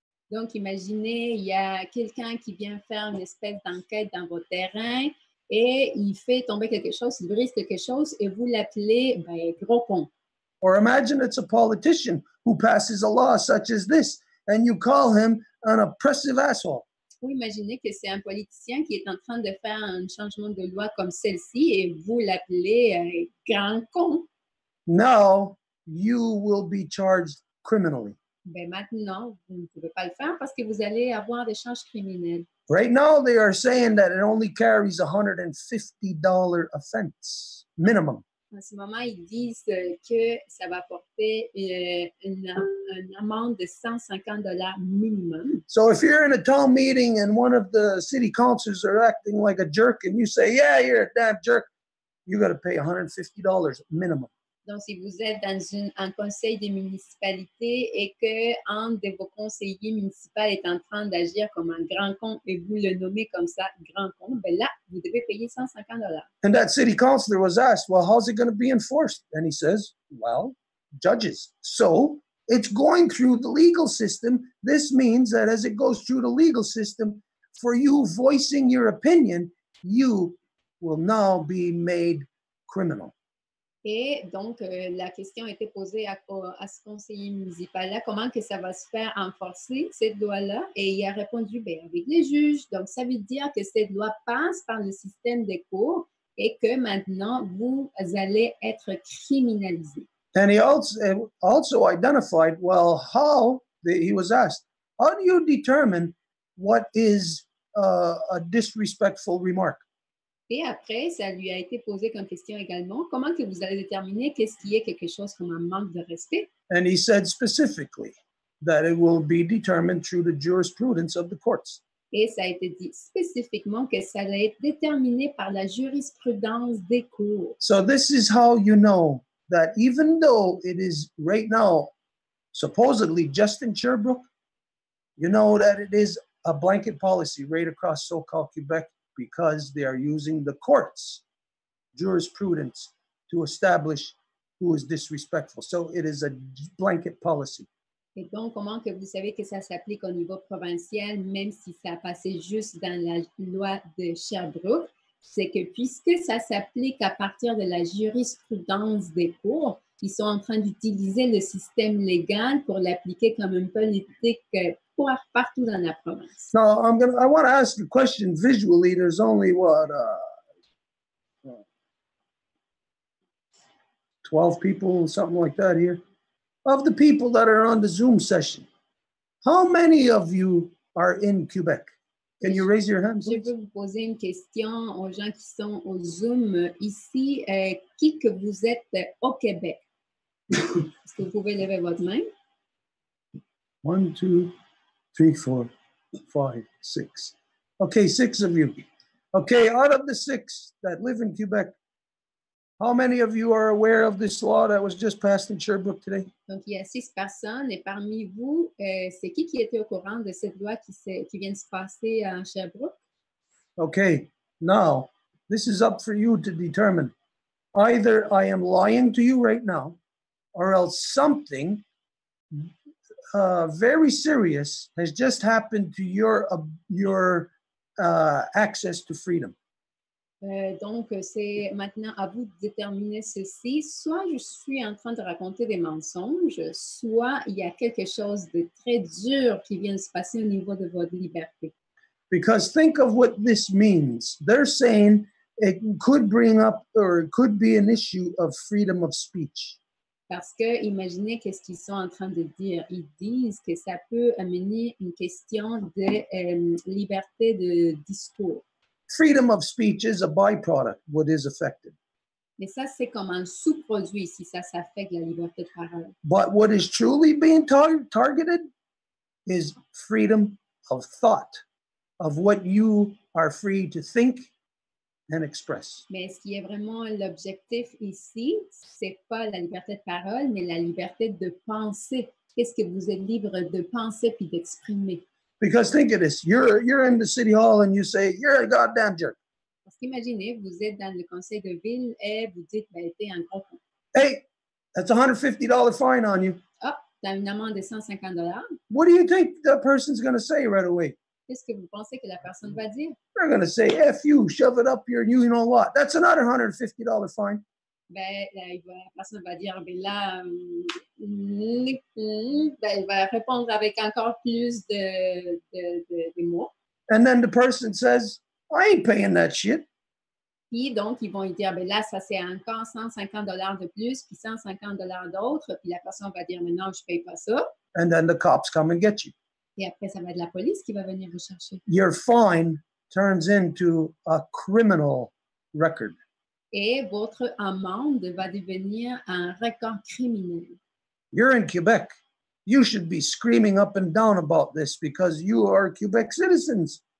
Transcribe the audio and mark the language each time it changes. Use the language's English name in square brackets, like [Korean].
[French] Donc, imaginez, il y a quelqu'un qui vient faire une espèce d'enquête dans votre terrain et il fait tomber quelque chose, il brise quelque chose et vous l'appelez gros con. [English] Or imagine it's a politician who passes a law such as this and you call him an oppressive asshole. [French] Ou imaginez que c'est un politicien qui est en train de faire un changement de loi comme celle-ci et vous l'appelez grand con. [English] Now you will be charged criminally. [French] Ben maintenant, vous ne pouvez pas le faire parce que vous allez avoir des charges criminelles. [English] Right now, they are saying that it only carries $150 offense minimum. [French] En ce moment, ils disent que ça va porter une amende de $150 minimum. [English] So if you're in a town meeting and one of the city councilors are acting like a jerk and you say, yeah, you're a damn jerk, you got to pay $150 minimum. [French] Donc, si vous êtes dans un conseil de municipalité et qu'un de vos conseillers municipaux est en train d'agir comme un grand con et vous le nommez comme ça, grand con, ben là, vous devez payer $150. [English] And that city councilor was asked, well, how's it going to be enforced? And he says, well, judges. So it's going through the legal system. This means that as it goes through the legal system, for you voicing your opinion, you will now be made criminal. [French] Et donc, la question a été posée à ce conseiller municipal-là, comment que ça va se faire enforcer, cette loi-là? Et il a répondu, avec les juges. Donc, ça veut dire que cette loi passe par le système des cours et que maintenant, vous allez être criminalisé. [English] And he also identified, well, he was asked, how do you determine what is a disrespectful remark? [French] Et après, ça lui a été posé comme question également, comment que vous allez déterminer qu'est-ce qui est quelque chose comme un manque de respect? [English] And he said specifically that it will be determined through the jurisprudence of the courts. [French] Et ça a été dit spécifiquement que ça allait être déterminé par la jurisprudence des cours. [English] So this is how you know that even though it is right now supposedly just in Sherbrooke, you know that it is a blanket policy right across so-called Quebec because they are using the court's jurisprudence to establish who is disrespectful. So it is a blanket policy. [French] Et donc, comment que vous savez que ça s'applique au niveau provincial, même si ça a passé juste dans la loi de Sherbrooke, c'est que puisque ça s'applique à partir de la jurisprudence des cours, ils sont en train d'utiliser le système légal pour l'appliquer comme une politique partout dans la province. [English] Now, I want to ask the question visually. There's only, 12 people, something like that here. Of the people that are on the Zoom session, how many of you are in Quebec? Can you raise your hand, please? [French] Je veux vous poser une question aux gens qui sont au Zoom ici. Qui que vous êtes au Québec? Est-ce que vous pouvez lever votre main? [English] 1, 2, 3, 4, 5, 6. Okay, 6 of you. Okay, out of the 6 that live in Quebec, how many of you are aware of this law that was just passed in Sherbrooke today? [French] Donc, il y a 6 personnes et parmi vous, c'est qui était au courant de cette loi qui vient de se passer à Sherbrooke? [English] Okay, now, this is up for you to determine. Either I am lying to you right now, or else something very serious has just happened to your access to freedom. [French] Donc, c'est maintenant à vous de déterminer ceci. Soit je suis en train de raconter des mensonges, soit il y a quelque chose de très dur qui vient de se passer au niveau de votre liberté. [English] Because think of what this means. They're saying it could bring up or it could be an issue of freedom of speech. [French] Parce que imaginez qu'est-ce qu'ils sont en train de dire. Ils disent que ça peut amener une question de liberté de discours. [English] Freedom of speech is a byproduct, what is affected. [French] Mais ça, c'est comme un sous-produit si ça s'affecte la liberté de parole. [English] But what is truly being targeted is freedom of thought, of what you are free to think and express. [French] Mais ce qui est vraiment l'objectif ici, c'est pas la liberté de parole, mais la liberté de penser. Qu'est-ce que vous êtes libre de penser puis d'exprimer? [English] Because think of this, you're in the city hall and you say, you're a goddamn jerk. [French] Parce qu'imaginez, vous êtes dans le conseil de ville et vous dites, ben, t'es un gros con. [English] Hey, that's a $150 fine on you. [French] Ah, t'as une amende de $150. [English] What do you think the person's going to say right away? [French] Qu'est-ce que vous pensez que la personne va dire? [English] They're going to say, F you, shove it up your, you know what. That's another $150 fine. [French] Ben, la personne va dire, ben là, ben, il va répondre avec encore plus de mots. [English] And then the person says, I ain't paying that shit. [French] Puis donc, ils vont lui dire, ben là, ça c'est encore $150 de plus, puis $150 d'autres. Puis la personne va dire, mais non, je ne paye pas ça. [English] And then the cops come and get you. [French] Et après, ça va être la police qui va venir vous chercher. [English] Your fine turns into a criminal record. [French] Et votre amende va devenir un record criminel. [English] You're in Quebec. You should be screaming up and down about this because you are Quebec citizens.